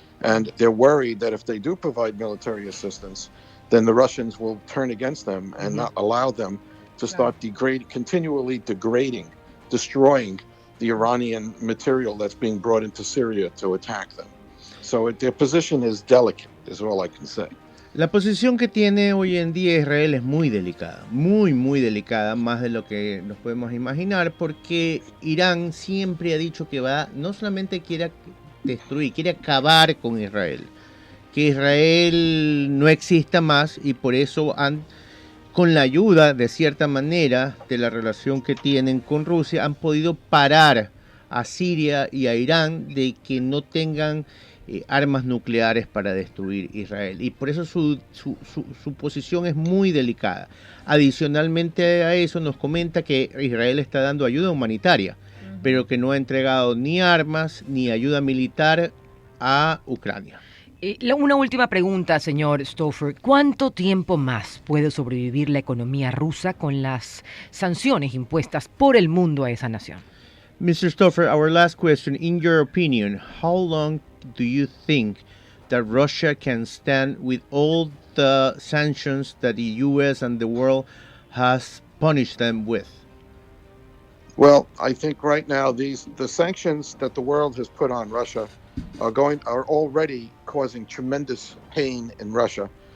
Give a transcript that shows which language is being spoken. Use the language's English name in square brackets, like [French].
[English] And they're worried that if they do provide military assistance, then the Russians will turn against them and not allow them to start continually degrading, destroying the Iranian material that's being brought into Syria to attack them. So their position is delicate, is all I can say. [Spanish] La posición que tiene hoy en día Israel es muy delicada, muy, muy delicada, más de lo que nos podemos imaginar, porque Irán siempre ha dicho que no solamente quiere destruir, quiere acabar con Israel, que Israel no exista más, y por eso con la ayuda, de cierta manera, de la relación que tienen con Rusia, han podido parar a Siria y a Irán de que no tengan armas nucleares para destruir Israel, y por eso su posición es muy delicada. Adicionalmente a eso, nos comenta que Israel está dando ayuda humanitaria, pero que no ha entregado ni armas ni ayuda militar a Ucrania. Una última pregunta, señor Stoffer. ¿Cuánto tiempo más puede sobrevivir la economía rusa con las sanciones impuestas por el mundo a esa nación? [English] Mr. Stoffer, our last question. In your opinion, how long do you think that Russia can stand with all the sanctions that the U.S. and the world has punished them with? Well, I think right now the sanctions that the world has put on Russia are already causing tremendous pain in Russia.